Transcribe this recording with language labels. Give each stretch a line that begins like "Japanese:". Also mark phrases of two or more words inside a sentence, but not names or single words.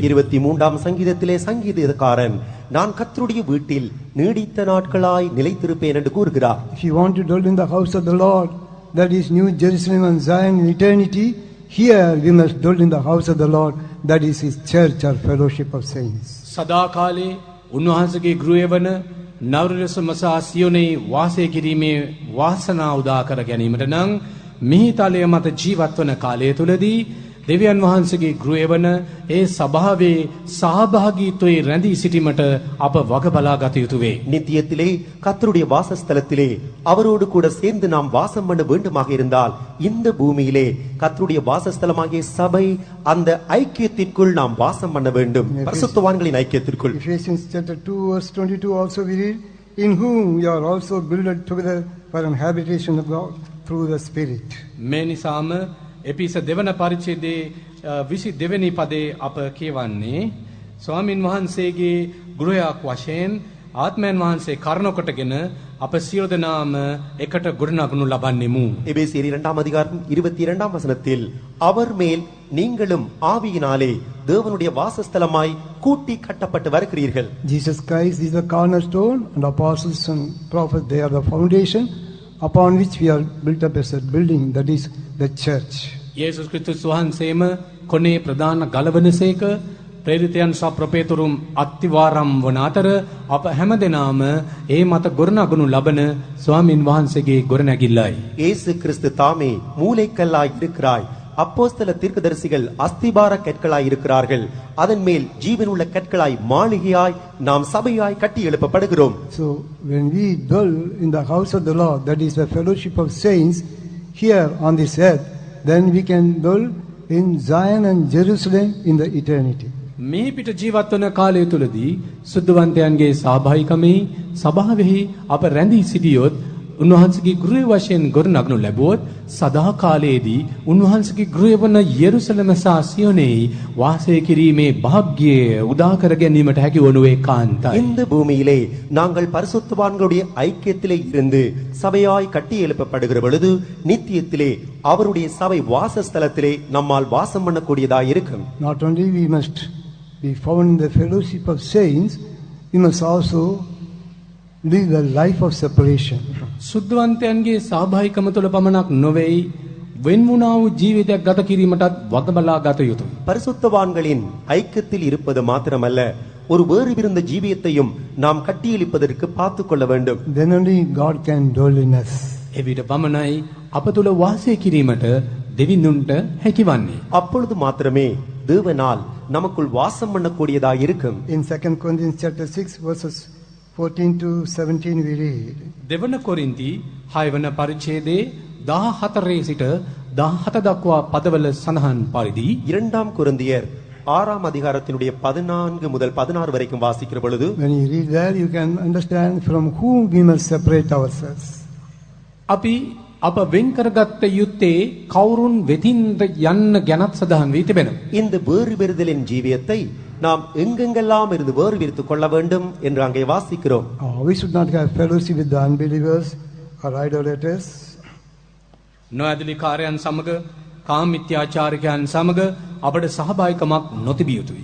Tamil: 23ஆம் சங்கீதத்திலே சங்கீதக்காரன் நான் கர்த்தருடைய வீட்டில் நீடித்த நாட்களாய் நிலைத்திருப்பேன் என்று கூறுகிறார்.
English: If you want to dwell in the house of the Lord, that is New Jerusalem and Zion in eternity, here we must dwell in the house of the Lord, that is His church or fellowship of saints.
Sinhala: සදාකාලේ උන්වහන්සේගේ ගෘහය වන නවරසම සහ සියොනේ වාසය කිරීමේ වාසනාව උදා කර ගැනීමට නම් මිහි තලය මත ජීවත් වන කාලය තුලදී දෙවියන් වහන්සේගේ ගෘහය වන ඒ සභාවේ සහභාගීත්වයේ රැඳී සිටීමට අප වග බලා ගත යුතු වේ.
Tamil: நித்தியத்திலே கர்த்தருடைய வாசஸ்தலத்திலே அவரோடு கூட சேர்ந்து நாம் வாசம் பண்ண வேண்டுமாக இருந்தால் இந்த பூமியிலே கர்த்தருடைய வாசஸ்தலமாகிய சபை அந்த ஐக்கியத்திற்குள் நாம் வாசம் பண்ண வேண்டும், பரிசுத்தவான்களின் ஐக்கியத்திற்குள்.
English: Ephesians chapter 2 verse 22 also we read, in whom you are also builded together for an habitation of God through the Spirit.
Sinhala: මේ නිසාම එපිස දෙවන පරිච්ඡේදයේ 22 වෙනි පදේ අප කියවන්නේ ස්වාමින් වහන්සේගේ ගෘහයක් වශයෙන් ආත්මයන් වහන්සේ කරුණ කොටගෙන අප සියලු දෙනාම එකට ගොඩනගනු ලබන්නෙමු.
Tamil: எபேசியர் 2 அதிகாரம் 22 வசனத்தில் அவர் மேல் நீங்களும் ஆவியினாலே தேவனுடைய வாசஸ்தலமாய் கூட்டி கட்டப்பட்டு வருகிறீர்கள்.
English: Jesus Christ is the cornerstone, and apostles and prophets, they are the foundation upon which we are built up as a building, that is the church.
Sinhala: යේසුස් ක්‍රිස්තුස් වහන්සේම කොනේ ප්‍රධාන ගලවනසේක ප්‍රේරිතයන් සහ ප්‍රපේතුරුම් අත්තිවාරම් වන අතර අප හැමදෙනාම ඒ මත ගොඩනගනු ලබන ස්වාමින් වහන්සේගේ ගොඩනැගිල්ලයි.
Tamil: இயேசு கிறிஸ்து தாமே மூலைக்கல்லாய் இருக்கிறாய். அப்போஸ்தல தீர்க்கதரிசிகள் அஸ்திபார கற்களாய் இருக்கிறார்கள். அதன் மேல் ஜீவனுள்ள கற்களாய் மாளிகையாய் நாம் சபையாய் கட்டி எழுப்பப்படுகிறோம்.
English: So when we dwell in the house of the Lord, that is the fellowship of saints here on this earth, then we can dwell in Zion and Jerusalem in the eternity.
Sinhala: මේ පිට ජීවත් වන කාලය තුලදී සුද්ධවන්තයන්ගේ සහභාගීකමේ සභාවෙහි අප රැඳී සිටියොත් උන්වහන්සේගේ ගෘහ වශයෙන් ගොඩනගනු ලැබුවොත් සදා කාලයේදී උන්වහන්සේගේ ගෘහ වන යෙරුසලම සහ සියොනෙහි වාසය කිරීමේ වාග්ය උදා කර ගැනීමට හැකි වනු ඒකාන්තයි.
Tamil: இந்த பூமியிலே நாங்கள் பரிசுத்தவான்களுடைய ஐக்கியத்திலே இருந்து சபையாய் கட்டி எழுப்பப்படுகிற பொழுது நித்தியத்திலே அவருடைய சபை வாசஸ்தலத்திலே நம்மால் வாசம் பண்ணக்கூடியதாய் இருக்கும்.
English: Not only we must be found in the fellowship of saints, we must also live the life of separation.
Sinhala: සුද්ධවන්තයන්ගේ සහභාගීකම තුළ පමණක් නොවේයි වෙන් වුණා වූ ජීවිතයක් ගත කිරීමටත් වගබලා ගත යුතුයි.
Tamil: பரிசுத்தவான்களின் ஐக்கியத்தில் இருப்பது மாத்திரமல்ல, ஒரு வேறு பிறந்த ஜீவியத்தையும் நாம் கட்டியெழுப்பதற்கு பார்த்து கொள்ள வேண்டும்.
English: Then only God can dwell in us.
Sinhala: එවිට පමණයි අප තුළ වාසය කිරීමට දෙවිඳුන්ට හැකිවන්නේ.
Tamil: அப்பொழுது மாத்திரமே தேவனால் நமக்குள் வாசம் பண்ணக்கூடியதாய் இருக்கும்.
English: In 2 Corinthians chapter 6 verses 14 to 17 we read,
Sinhala: දෙවන කොරින්ති 6 වන පරිච්ඡේදයේ 14 සිට 17 දක්වා පදවල සඳහන් පරිදි
Tamil: 2 கொரிந்தியர் 6 அதிகாரத்தினுடைய 14 முதல் 16 வரைக்கும் வாசிக்கிற பொழுது
English: when you read there, you can understand from whom we must separate ourselves.
Sinhala: අපි අප වෙන් කරගත්ත යුත්තේ කවුරුන් වෙතින්ද යන්න ගැනත් සඳහන් වී තිබෙනවා.
Tamil: இந்த வேறு பெறுதலின் ஜீவியத்தை நாம் எங்கெங்கெல்லாம் இருந்து வேறு விரித்துக் கொள்ள வேண்டும் என்று அங்கே வாசிக்கிறோம்.
English: We should not have fellowship with the unbelievers or idolaters.
Sinhala: නොඇදලි කාර්යයන් සමග කාමමිත්‍යාචාරිකයන් සමග අපට සහභාගිකමක් නොතිබිය යුතුයි.